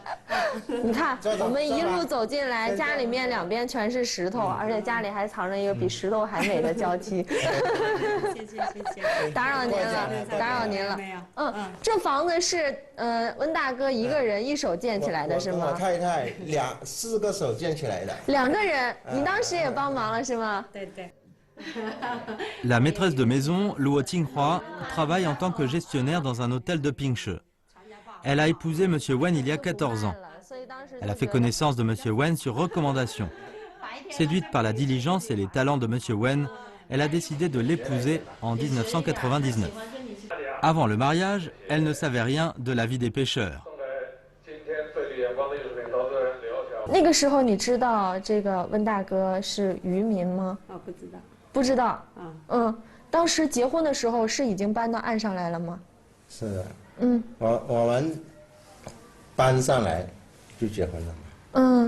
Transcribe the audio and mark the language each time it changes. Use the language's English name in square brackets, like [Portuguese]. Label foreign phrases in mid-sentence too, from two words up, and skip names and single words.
[Chinese] 你看，我们一路走进来，家里面两边全是石头，而且家里还藏着一个比石头还美的娇妻。谢谢。打扰您了，打扰您了。没有。这房子是温大哥一个人一手建起来的是吗？我太太4个手建起来的。 2个人，你当时也帮忙了是吗？对。 [French] La maîtresse de maison, Luo Qinghua, travaille en tant que gestionnaire dans un hôtel de Pingche. Elle a épousé M. Wen il y a 14 ans. Elle a fait connaissance de M. Wen sur recommandation. Séduite par la diligence et les talents de M. Wen, elle a décidé de l'épouser en 1999. Avant le mariage, elle ne savait rien de la vie des pêcheurs. [Chinese] 那个时候你知道这个温大哥是渔民吗？不知道。不知道。当时结婚的时候是已经搬到岸上来了吗？是的。我们搬上来就结婚了。